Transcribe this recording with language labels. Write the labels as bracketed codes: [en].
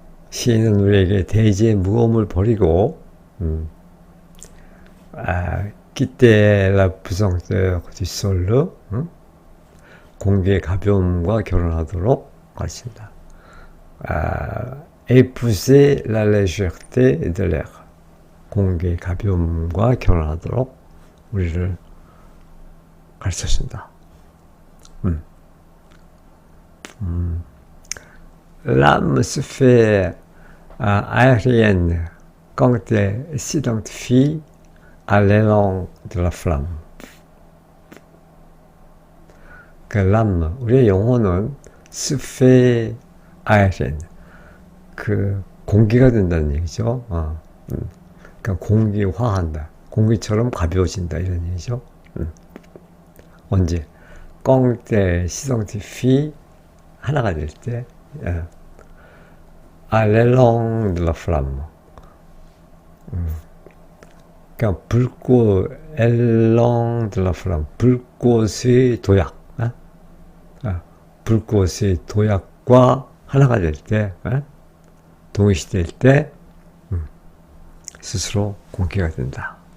[ko] 시인은 우리에게 대지의 무거움을 버리고 [fr] quitter la pesanteur du sol, [ko] 공기의 가벼움과 결혼하도록 가르친다. [fr] épouser la légèreté de l'air, [ko] 공기의 가벼움과 결혼하도록 우리를 가르쳐준다. [fr] L'âme se fait aérienne quand elle s'identifie à l'élan de la flamme. [ko] 그 l'âme, 우리의 영혼은 [fr] se fait aérienne, [ko] 그 공기가 된다는 얘기죠. 그러니까 공기화한다, 공기처럼 가벼워진다, 이런 얘기죠. 언제? [fr] quand s'identifie, [ko] 하나가 될 때, [fr] à l'élan de la flamme. [ko] 그러니까 불꽃, [fr] élan de la flamme, [ko] 불꽃의 도약, 불꽃의 도약과 하나가 될 때, 동시될 때, 스스로 공기가 된다.